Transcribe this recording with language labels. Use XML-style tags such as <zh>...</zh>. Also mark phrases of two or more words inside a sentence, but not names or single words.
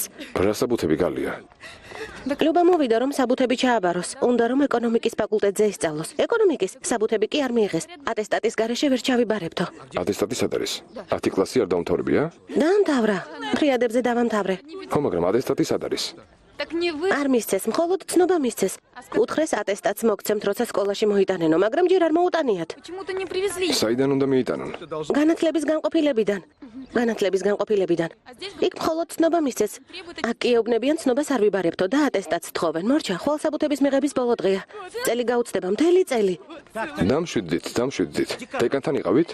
<ka>რა საბუთები გალია? ლიუბა მოვიდა, რომ საბუთები ჩააბაროს. უნდა რომ ეკონომიკის ფაკულტეტზე ისწავლოს. ეკონომიკის საბუთები კი არ მიიღეს. ატესტატის გარეშე ვერ ჩავიბარებთო. ატესტატი სად არის? 10 კლასი არ დაუმთავრებია? დაამთავრა. ფრიადებზე დავამთავრე. ხო, მაგრამ ატესტატი სად არის?</ka> <ru>Так не вы.</ru> <ka>არ მისცეს, მხოლოდ ცნობა მისცეს. უთხრეს ატესტატს მოგცემთ, როცა სკოლაში მოიტანენო, მაგრამ ჯერ არ მოუტანიათ.</ka> <ru>Почему-то не привезли.</ru> <ka>საიდან უნდა მიიტანონ? განათლების განყოფილებიდან. განათლების განყოფილებიდან. იქ მხოლოდ ცნობა მისცეს. აქ კი ეუბნებიან ცნობას არ ვიბარებთო და ატესტატს თხოვენ. მორჩა, ხვალ საბუთების მიღების ბოლო დღეა. წელი გაუწდება მთელი წელი. დამშვიდდით. დეკანთან იყავით?</ka>